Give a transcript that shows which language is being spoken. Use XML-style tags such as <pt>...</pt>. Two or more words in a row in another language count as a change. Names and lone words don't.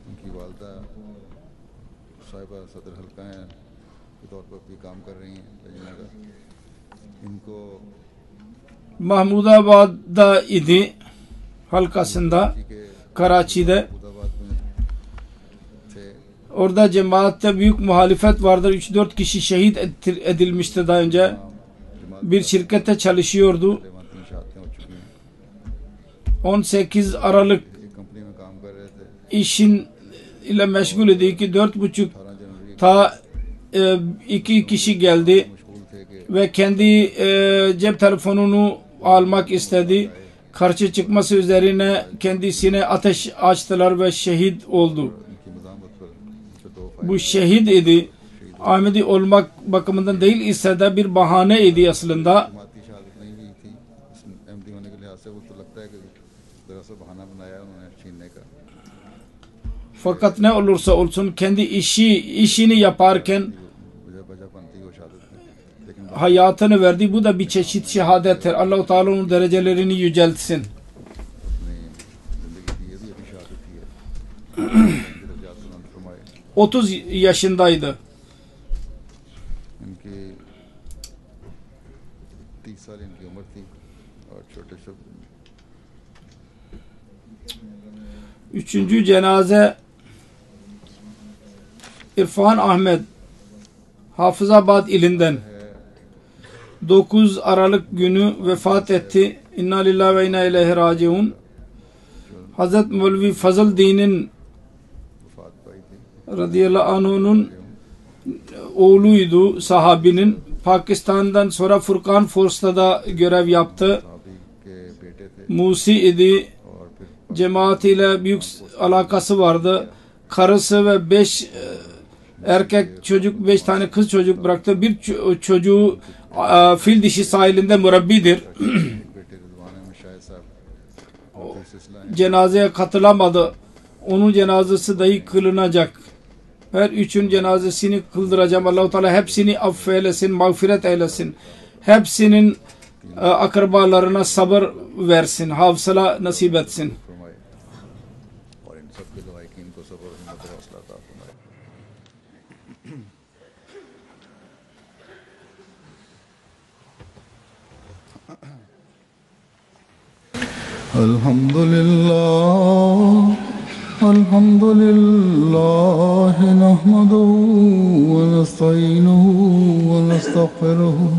<tr>Mahmudabad'da idi, halkasında, Karachi'de. Orada cemaatte büyük muhalefet vardır. 3-4 kişi şehit edilmişti daha önce. bir şirkette çalışıyordu.</tr> <ur>وہاں 3 شہادتیں ہو چکی ہیں.</ur> <tr>18 Aralık</tr> <ur>ایک کمپنی میں کام کر رہے تھے.</ur> <tr>işin ile meşgul idi ki 4.30</tr> <ur>18 जनवरी</ur> <tr>ta 2 kişi geldi</tr> <ur>مشغول تھے کہ</ur> <tr>ve kendi cep telefonunu almak istedi. Karşı çıkması üzerine kendisine ateş açtılar ve şehit oldu.</tr> <ur>ان کی مزاحمت پر ان سے 2</ur> <tr>Bu şehit idi. Ahmedi olmak bakımından değil ise de bir bahane idi aslında.</tr> <ur>جماعتی شہادت نہیں ہوئی تھی. ایم ڈی ہونے کے لحاظ سے وہ تو لگتا ہے کہ دراصل بہانہ بنایا انہوں نے چھیننے کا.</ur> <tr>Fakat ne olursa olsun kendi işini yaparken</tr> <ur>وجہ وجہ بنتی ہے وہ شہادت میں، لیکن</ur> <tr>hayatını verdi. Bu da bir çeşit şehadettir. Allah-u Teala onun derecelerini yüceltsin.</tr> <ur>اپنی زندگی کی یہ بھی ابھی شہادت ہی ہے. درجات بلند فرمائے.</ur> <tr>30 yaşındaydı.</tr> <ur>ان کی 30 سال ان کی عمر تھی اور چھوٹے چھوٹے</ur> <tr>Üçüncü cenaze İrfan Ahmet Hafızabad ilinden 9 Aralık günü vefat etti.</tr> <ar>إنا لله وإنا إليه راجعون.</ar> <tr>Hazret Mevlevi Fazıl Din'in</tr> <ur>وفات پائی تھی.</ur> <ar>رضي الله عنه'unun</ar> <tr>oğluydu, sahabinin. Pakistan'dan sonra Furkan Force'da da görev yaptı.</tr> <ur>صحابی کے بیٹے تھے</ur> <tr>Musi idi.</tr> <ur>اور پھر</ur> <tr>Cemaatiyle büyük alakası vardı. Karısı ve 5 erkek çocuk, 5 tane kız çocuk bıraktı. Bir çocuğu fil dişi sahilinde murabbidir.</tr> <ur>ایک بیٹے رضوان احمد شاہد صاحب ان کا سلسلہ ہے.</ur> <tr>Cenazeye katılamadı. Onun cenazesi dahi kılınacak. Her üçün cenazesini kıldıracağım. Allah-u Teala hepsini affeylesin, mağfiret eylesin. Hepsinin akrabalarına sabır versin, hafsala nasip etsin.</tr> <ur>فرمائے اور ان سب کے لواحقین کو صبر اور ہمت اور حوصلہ عطا فرمائے.</ur> <ar>الحمد لله نحمده ونستعينه ونستغفره</ar>